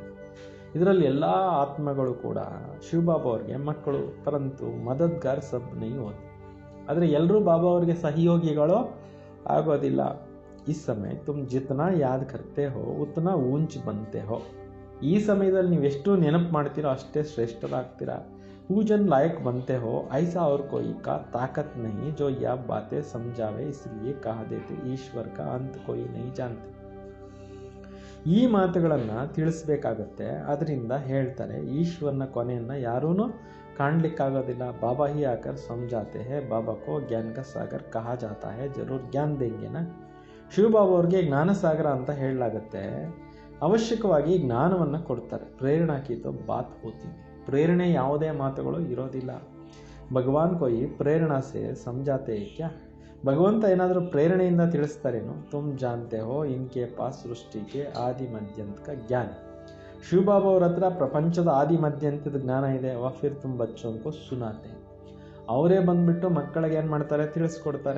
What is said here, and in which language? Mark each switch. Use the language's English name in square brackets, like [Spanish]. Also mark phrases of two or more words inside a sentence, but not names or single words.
[Kannada] ಇದರಲ್ಲಿ ಎಲ್ಲ ಆತ್ಮಗಳು ಕೂಡ ಶಿವ ಬಾಬಾ ಅವ್ರಿಗೆ ಮಕ್ಕಳು. [Hindi] परंतु मददगार सब नहीं होती. [Kannada] ಆದರೆ ಎಲ್ಲರೂ ಬಾಬಾ ಅವ್ರಿಗೆ ಸಹಯೋಗಿಗಳು ಆಗೋದಿಲ್ಲ. [Hindi] इस समय तुम जितना याद करते हो उतना ऊँच बनते हो. [Kannada] ಈ ಸಮಯದಲ್ಲಿ ನೀವೆಷ್ಟು ನೆನಪು ಮಾಡ್ತೀರೋ ಅಷ್ಟೇ ಶ್ರೇಷ್ಠರಾಗ್ತೀರಾ. [Hindi] पूजन लायक बनते हो ऐसा और कोई का ताकत नहीं जो यह बातें समझावे इसलिए कहा देते ईश्वर का अंत कोई नहीं जानते. [Kannada] ಈ ಮಾತುಗಳನ್ನು ತಿಳಿಸ್ಬೇಕಾಗತ್ತೆ, ಅದರಿಂದ ಹೇಳ್ತಾರೆ ಈಶ್ವರನ ಕೊನೆಯನ್ನು ಯಾರೂ ಕಾಣಲಿಕ್ಕಾಗೋದಿಲ್ಲ. [Hindi] बाबा ही आकर समझाते हैं, बाबा को ज्ञान का सागर कहा जाता है, जरूर ज्ञान देंगे ना. [Kannada] ಶಿವಬಾಬಾ ಅವ್ರಿಗೆ ಜ್ಞಾನ ಸಾಗರ ಅಂತ ಹೇಳಲಾಗುತ್ತೆ. ಅವಶ್ಯಕವಾಗಿ ಜ್ಞಾನವನ್ನು ಕೊಡ್ತಾರೆ. [Hindi] प्रेरणा की तो बात होती, [Kannada] ಪ್ರೇರಣೆ ಯಾವುದೇ ಮಾತುಗಳು ಇರೋದಿಲ್ಲ. [Hindi] भगवान कोई प्रेरणा से समझाते हैं क्या, [Kannada] ಭಗವಂತ ಏನಾದರೂ ಪ್ರೇರಣೆಯಿಂದ ತಿಳಿಸ್ತಾರೇನು. [Hindi] तुम जानते हो इनके पास सृष्टि के आदि मध्यांत का ज्ञान, [Kannada] ಶಿವಬಾಬಾ ಅವ್ರ ಹತ್ರ ಪ್ರಪಂಚದ ಆದಿ ಮಧ್ಯಂತದ ಜ್ಞಾನ ಇದೆ. [Hindi] वह फिर तुम बच्चों को सुनाते, [Kannada] ಅವರೇ ಬಂದ್ಬಿಟ್ಟು ಮಕ್ಕಳಿಗೆ ಏನು ಮಾಡ್ತಾರೆ, ತಿಳಿಸ್ಕೊಡ್ತಾರೆ.